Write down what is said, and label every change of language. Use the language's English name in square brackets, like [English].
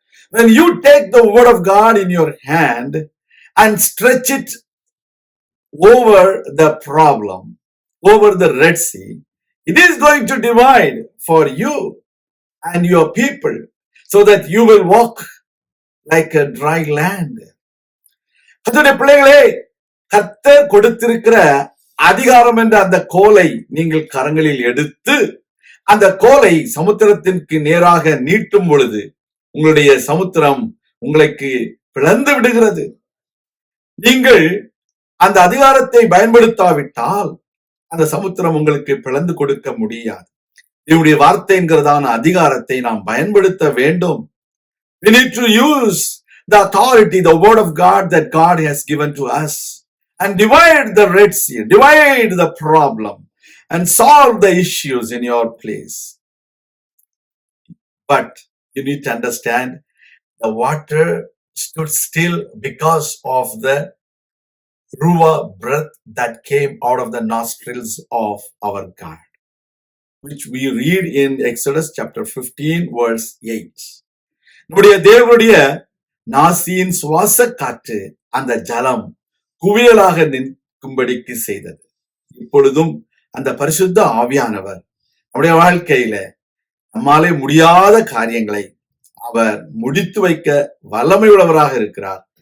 [English] When you take the word of God in your hand and stretch it over the problem, over the Red Sea, it is going to divide for you and your people so that you will walk like a dry land. [Tamil] கர்த்தருடைய பிள்ளைகளே, கர்த்தர் கொடுத்திருக்கிற அதிகாரம் என்ற அந்த கோலை நீங்கள் கரங்களில் எடுத்து அந்த கோலை சமுத்திரத்திற்கு நேராக நீட்டும் பொழுது உங்களுடைய சமுத்திரம் உங்களுக்கு பிளந்து விடுகிறது. நீங்கள் அந்த அதிகாரத்தை பயன்படுத்தாவிட்டால் அந்த சமுத்திரம் உங்களுக்கு பிளந்து கொடுக்க முடியாது. இவருடைய வார்த்தை என்கிறதான அதிகாரத்தை நாம் பயன்படுத்த வேண்டும். [English] We need to use the authority, the word of God that God has given to us, and divide the Red Sea, divide the problem, and solve the issues in your place. But you need to understand the water stood still because of the Ruah breath that came out of the nostrils of our God, which we read in Exodus chapter 15 verse 8. [Tamil] நம்முடைய தேவனுடைய நாசியின் சுவாச காற்று அந்த ஜலம் குவியலாக நிற்கும்படிக்கு செய்தது. இப்பொழுதும் அந்த பரிசுத்த ஆவியானவர் நம்முடைய வாழ்க்கையில நம்மாலே முடியாத காரியங்களை அவர் முடித்து வைக்க வல்லமை உள்ளவராக இருக்கிறார்.